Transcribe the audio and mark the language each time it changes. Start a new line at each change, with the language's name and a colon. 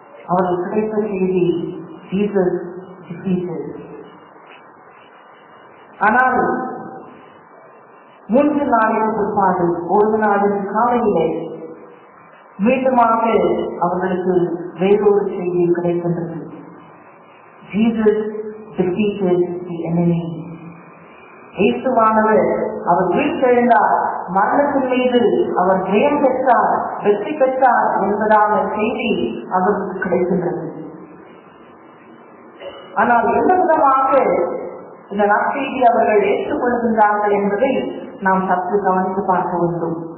Tamil: அவர்கள் கிடைத்த செய்தி ஜீசஸ் defeated. ஆனால் 3 நாளைக்கு பிற்பாடு ஒரு நாளின் காலையிலே மீண்டுமாக அவர்களுக்கு வேறொரு செய்தி கிடைக்கின்றது.
English: Jesus defeated the enemy.
Tamil: இயேசுவானவர் அவர் வீழ்த்தெழுந்தார், மரணத்தின் மீது அவர் ஜெயம் பெற்றார், வெற்றி பெற்றார் என்பதான செய்தி அவருக்கு கிடைக்கின்றது. ஆனால் எந்த விதமாக இந்த நற்செய்தி அவர்கள் ஏற்றுக்கொள்கின்றார்கள் என்பதை நாம் சற்று கவனித்து பார்க்க வேண்டும்.